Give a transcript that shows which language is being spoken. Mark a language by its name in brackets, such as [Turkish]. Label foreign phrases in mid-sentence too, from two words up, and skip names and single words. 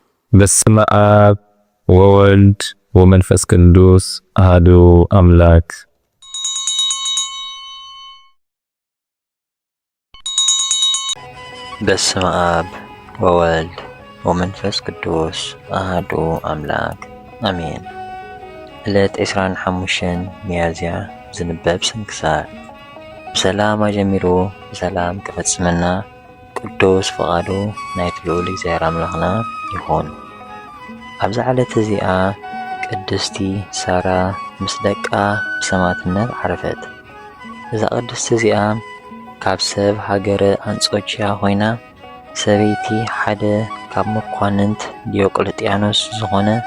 [Geez] በስመ አብ ወወልድ ወመንፈስ ቅዱስ አሐዱ አምላክ። በስመ አብ ወወልድ ወመንፈስ ቅዱስ አሐዱ አምላክ አሜን። [Tigrinya] ዕለት 25 ሚያዝያ ዝንበብ ስንክሳር። ብሰላም አጀሚሩ ብሰላም ክፈጽመና ቅዱስ ፈቃዱ ናይቲ ልዑል እግዚአብሔር አምላኽና ይኹን። ኣብዛ ዕለት እዚኣ ቅድስቲ ሳራ ምስ ደቃ ብሰማዕትነት ዓረፈት። እዛ ቅድስቲ እዚኣ ካብ ሰብ ሃገረ አንጾኪያ ኮይና ሰበይቲ ሓደ ካብ መኳንንት ዲዮቅልጥያኖስ ዝኾነ